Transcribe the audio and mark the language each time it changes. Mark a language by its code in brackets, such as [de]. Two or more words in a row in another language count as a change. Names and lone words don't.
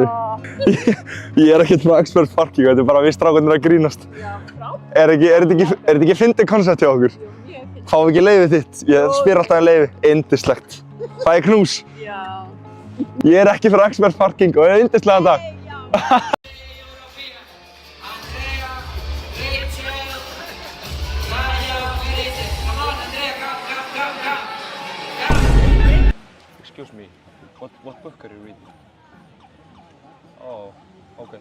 [is] Ég er ekkert frá Express Parking, þetta er bara við strákarnir að grínast. Já, frábært. Er þetta ekki fyndið koncept hjá okkur? Jú, mjög fyndið. Fáum við ekki leyfið þitt? Ég spyr alltaf leyfi. Yndislegt. Það er knús. Já. Ég er ekki frá Express Parking og það er yndislegan dag. [en] Excuse me, what book are you reading? Oh, okay.